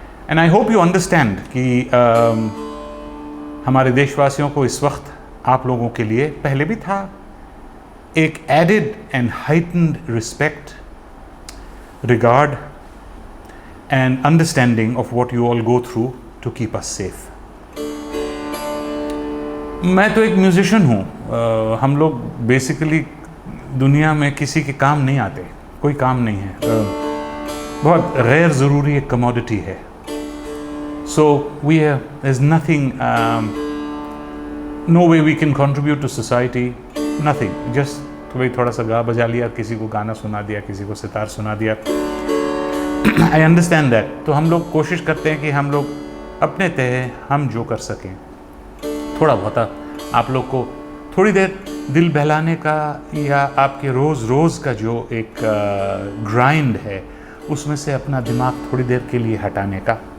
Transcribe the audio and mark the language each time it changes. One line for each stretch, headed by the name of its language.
English: and I hope you understand
Hindi: कि हमारे देशवासियों को इस वक्त आप लोगों के लिए, पहले भी था, एक
English: Added and heightened respect, regard and understanding of what you all go through to keep us safe.
Hindi: मैं तो एक म्यूजिशियन हूँ, हम लोग बेसिकली दुनिया में किसी के काम नहीं आते, कोई काम नहीं है, बहुत गैर ज़रूरी एक कमोडिटी है।
English: So there's nothing, no way we can contribute to society, nothing.
Hindi: Just भाई थोड़ा सा गा बजा लिया, किसी को गाना सुना दिया, किसी को सितार सुना दिया।
English: I understand that.
Hindi: तो हम लोग कोशिश करते हैं कि हम लोग अपने तय हम जो कर सकें, थोड़ा बहुत आप लोग को थोड़ी देर दिल बहलाने का, या आपके रोज़ का जो एक ग्राइंड है उसमें से अपना दिमाग थोड़ी देर के लिए हटाने का।